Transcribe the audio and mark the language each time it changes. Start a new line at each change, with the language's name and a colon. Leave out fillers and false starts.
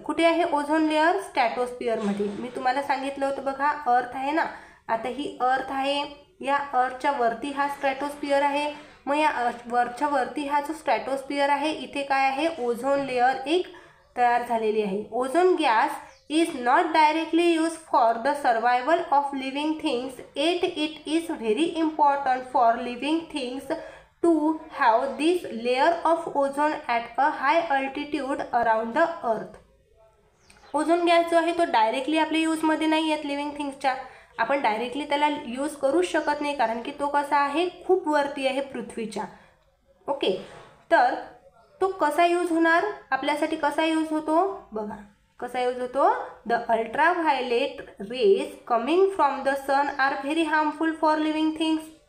Marathi: कुठे आहे ozone layer, स्ट्रॅटोस्फिअरमध्ये. मी तुम्हाला सांगितलं होतं बघा, अर्थ आहे ना, आता ही अर्थ आहे, या अर्थच्या वरती हा स्ट्रॅटोस्फिअर आहे. मग या वरच्या वरती हा जो स्ट्रॅटोस्फिअर आहे, इथे काय आहे, ओझोन लेअर एक तयार झालेली आहे.
English: Ozone gas is not directly used for the survival of living things, yet it is very important for living things to have this layer of ozone at a high altitude around the earth.
Marathi: Ozone gas जो आहे तो directly आपल्या यूजमध्ये नाही आहेत living थिंग्सच्या. आपण directly त्याला use करूच शकत नाही, कारण की तो कसा आहे, खूप वरती आहे पृथ्वीच्या. ओके, तर तो कसा यूज होणार, आपल्यासाठी कसा यूज होतो बघा. कसा यूज होतो,
English: The ultraviolet rays coming from the sun are very harmful for living things.